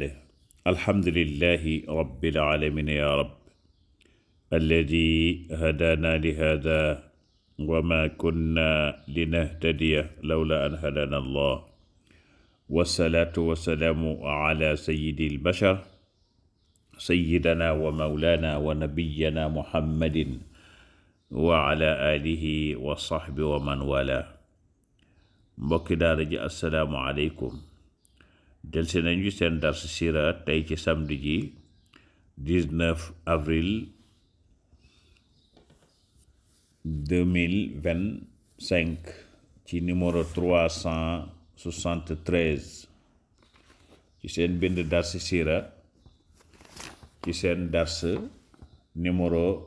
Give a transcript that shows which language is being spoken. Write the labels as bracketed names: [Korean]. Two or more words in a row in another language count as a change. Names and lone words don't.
[Arabic] الحمد لله رب العالمين يا رب الذي هدانا لهذا وما كنا لنهتدي لولا أن هدانا الله، والصلاة والسلام على سيد البشر سيدنا ومولانا ونبينا محمد وعلى آله وصحبه ومن والاه. [Wolof] mbokki daara ji [Arabic] السلام عليكم. [Wolof] delsi nañu seen [Arabic] درس السيرة [Wolof] tey ci samedi ji 19 avril 2025 ci numéro 373 ci seen bind dars sira ci seen dars numéro